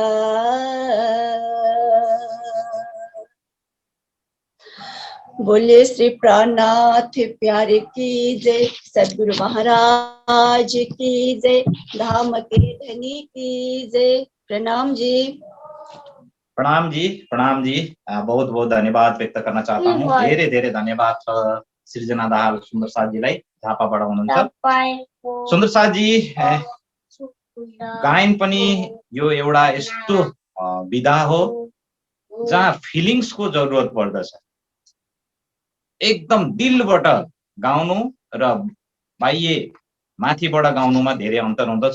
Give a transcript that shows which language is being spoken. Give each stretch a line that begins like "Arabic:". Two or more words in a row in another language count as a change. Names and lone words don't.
Hindi: बोले श्री प्राणनाथ प्यारे की जय, सद्गुरु महाराज की जय, धाम के धनी की जय। प्रणाम जी। प्रणाम जी, प्रणाम जी। बहुत बहुत धन्यवाद व्यक्त गर्न चाहता हूँ।
Nepali: धेरै धेरै धन्यवाद छ सृजना दाहाल सुन्दर साथजीलाई झापाबाट हुनुहुन्छ। सुन्दर साथजी गायन पनि यो एउटा यस्तो विधा हो जहाँ फिलिङ्सको जरुरत पर्दछ। एकदम दिलबाट गाउनु र बाह्य माथिबाट गाउनुमा धेरै अन्तर हुँदछ।